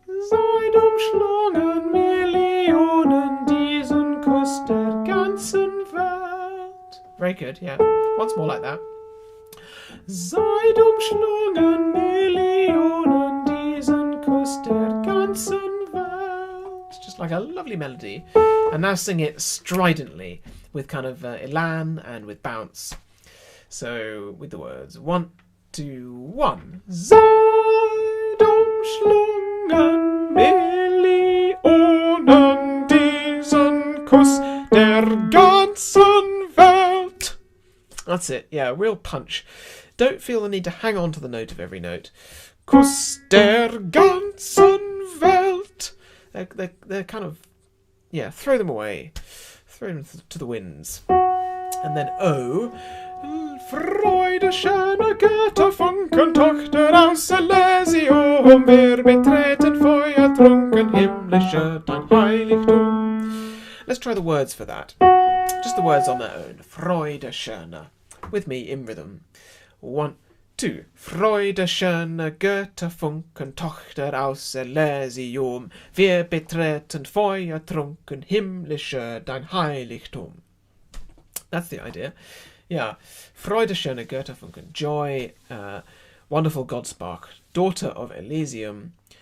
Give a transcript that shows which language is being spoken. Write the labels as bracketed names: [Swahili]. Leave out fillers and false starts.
[German] Seid umschlungen Millionen diesen Kuss der ganzen Welt. [English] Very good, yeah. Once more like that. [German] Seid umschlungen Millionen diesen Kuss der ganzen Welt. [English] Just like a lovely melody. And now sing it stridently with kind of elan and with bounce. So with the words 1, 2, 1. [German] Seid umschlungen Millionen diesen Kuss der ganzen Welt. [English] That's it, yeah, real punch. Don't feel the need to hang on to the note of every note. [German] Kuss der ganzen Welt. [English] They're kind of, yeah, throw them away. Throw them to the winds. And then O. [German] Freude, schöne Götterfunken, Tochter aus Elysium, wir betreten feuertrunken, himmlische dein Heiligtum. [English] Let's try the words for that. Just the words on their own. [German] Freude, schöne. [English] With me in rhythm. 1, 2. [German] Freude, schöne Götterfunken, Tochter aus Elysium, wir betreten feuertrunken, himmlische dein Heiligtum. [English] That's the idea. Yeah. [German] Freude, schöne Götterfunken. [English] Joy, wonderful Godspark, daughter of Elysium.